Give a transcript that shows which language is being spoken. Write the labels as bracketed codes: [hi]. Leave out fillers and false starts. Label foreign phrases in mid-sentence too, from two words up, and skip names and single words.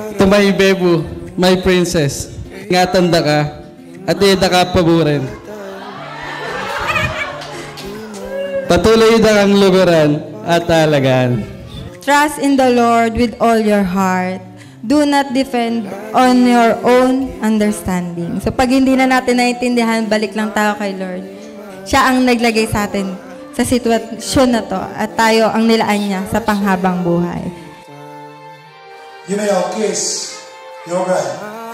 [en] my bebu, my princess. [pam] Ingatan da ka, at ida ka paborin. Patuloy da kang luguran at talagaan. [en] Trust in the Lord with all your heart. Do not depend on your own understanding. [tl] So pag hindi na natin naiintindihan, balik lang tayo kay Lord. Siya ang naglagay sa atin sa sitwasyon na to at tayo ang nilaan niya sa panghabang buhay. [en] You may all kiss your bride.